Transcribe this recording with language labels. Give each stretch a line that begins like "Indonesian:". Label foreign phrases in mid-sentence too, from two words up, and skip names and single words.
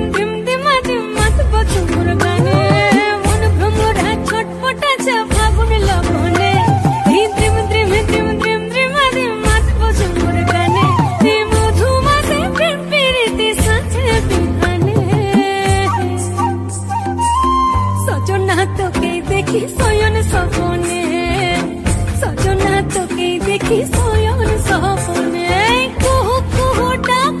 Bangla: ধিম ধিমা ধিম মাত বছর গানে মন ভ্রমরা ছটপটাচ্ছে ফাগুন লগনে ধিম ধিম ধিম ধিম ধিম ধিমা ধিম মাত বছর গানে মধু মাসে প্রেম প্রীতি সাথে বিহানে সজনা তোকে দেখি শয়ন স্বপনে সজনা তোকে দেখি শয়ন স্বপনে কুহু কুহু ডাক